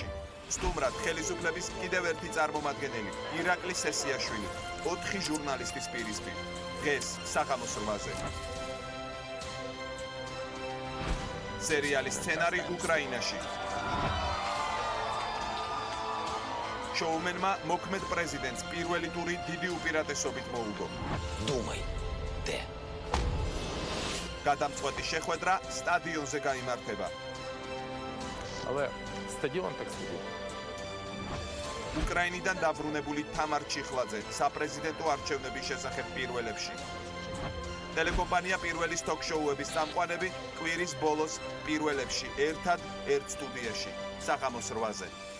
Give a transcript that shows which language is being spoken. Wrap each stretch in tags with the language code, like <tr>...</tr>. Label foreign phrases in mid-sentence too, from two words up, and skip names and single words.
<ka>სტუმრად ხელისუფლების კიდევ ერთი წარმომადგენელი, ირაკლი სესიაშვილი, 4 ჟურნალისტის პირისპირ. დღეს საღამოს 8-ზე. სერიალის სცენარი უკრაინაში. შოუმენმა მოქმედ პრეზიდენტს პირველი ტური დიდი უპირატესობით მოუგო.</ka> <uk>Думай, де?</uk> <ka>გადამწყვეტი შეხვედრა სტადიონზე გაიმართება.</ka> <uk>Але стадіон так стадіон.</uk> <ka>უკრაინიდან დაბრუნებული თამარ ჩიხლაძე საპრეზიდენტო არჩევნების შესახებ პირველებში. ტელეკომპანია პირველის ток-შოუების წამყვანები კვირის ბოლოს პირველებში ერთად ერთ სტუდიაში საღამოს 8-ზე.</ka>